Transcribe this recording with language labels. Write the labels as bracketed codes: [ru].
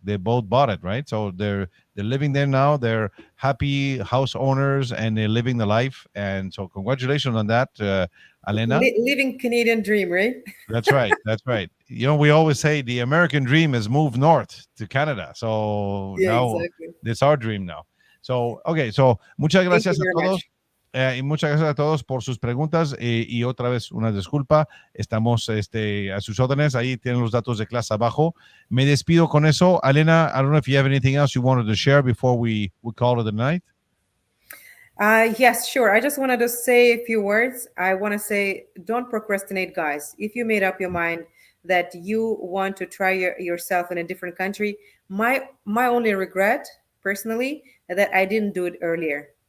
[en] They both bought it, right? So they're living there now. They're happy house owners, and they're living the life. And so congratulations on that, Elena. Living Canadian dream, right? That's right. That's right. We always say the American dream is move north to Canada. So now exactly. It's our dream now. So, okay. [es] So muchas gracias a todos. Y muchas gracias a todos por sus preguntas y otra vez una disculpa, estamos a sus órdenes, ahí tienen los datos de clase abajo. Me despido con eso. [en] Elena, I don't know if you have anything else you wanted to share before we call it a night. Yes, sure. I just wanted to say a few words. I want to say, don't procrastinate, guys. If you made up your mind that you want to try yourself in a different country, my only regret, personally, that I didn't do it earlier.